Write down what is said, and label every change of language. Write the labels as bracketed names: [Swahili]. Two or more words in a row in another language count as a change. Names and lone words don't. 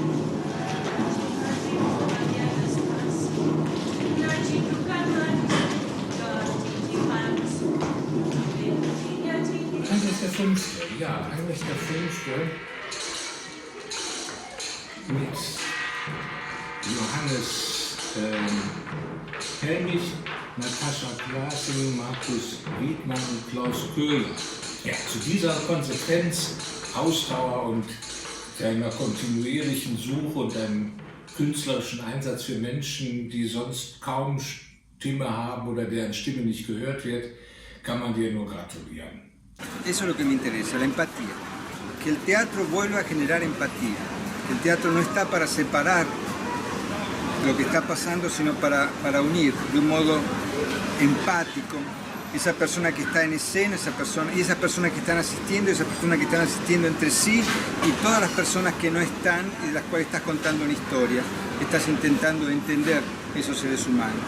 [German] Heinrich der Fünfte, ja, Heinrich der Fünfte mit Johannes Helmich, Natascha Klasing, Markus Wiedmann und Klaus Köhler. Ja, zu dieser Konsequenz Ausdauer und deiner kontinuierlichen Suche und deinem künstlerischen Einsatz für Menschen, die sonst kaum Stimme haben oder deren Stimme nicht gehört wird, kann man dir nur gratulieren. [Spanish] Eso es lo que me interesa, la empatía. Que el teatro vuelva a generar empatía. Que el teatro no está para separar lo que está pasando, sino para unir de un modo empático esa persona que está en escena, esa persona, y esas personas que están asistiendo, y esas personas que están asistiendo entre sí, y todas las personas que no están y de las cuales estás contando una historia, estás intentando entender esos seres humanos.